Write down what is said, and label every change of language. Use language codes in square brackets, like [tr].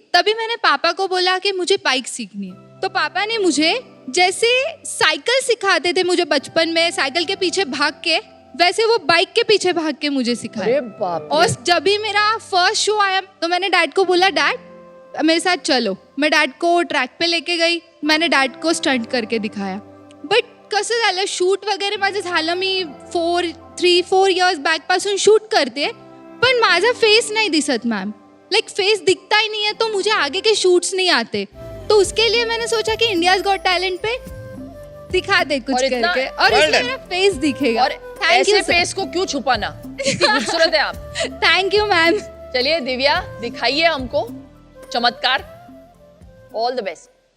[hi] तभी मैंने पापा को बोला कि मुझे बाइक सीखनी है। तो पापा ने मुझे जैसे साइकिल सिखाते थे मुझे बचपन में, साइकिल के पीछे भाग के, वैसे वो बाइक के पीछे भाग के मुझे सिखाया। अरे बाप रे। और जब भी मेरा फर्स्ट शो आया तो मैंने डैड को बोला, डैड मेरे साथ चलो। मैं डैड को ट्रैक पे लेके गई, मैंने डॅड को स्टंट करके दिखाया. [mr] बट कसं झालं, शूट वगैरे माझं झालं, मी 3-4 इयर्स बॅक पासून शूट करते, पण माझा फेस नहीं दिसत मैम. [hi] लाइक फेस दिखता ही नहीं है तो मुझे आगे के शूट्स नहीं आते. तो उसके लिए मैंने सोचा कि इंडियाज गॉट टैलेंट पे दिखा दे कुछ करके, और इसमें मेरा फेस दिखेगा. और ऐसे फेस को क्यों छुपाना, खूबसूरत है आप. [en] Thank you ma'am. [hi] चलिए दिव्या, दिखाइए हमको चमत्कार. [en] All the best.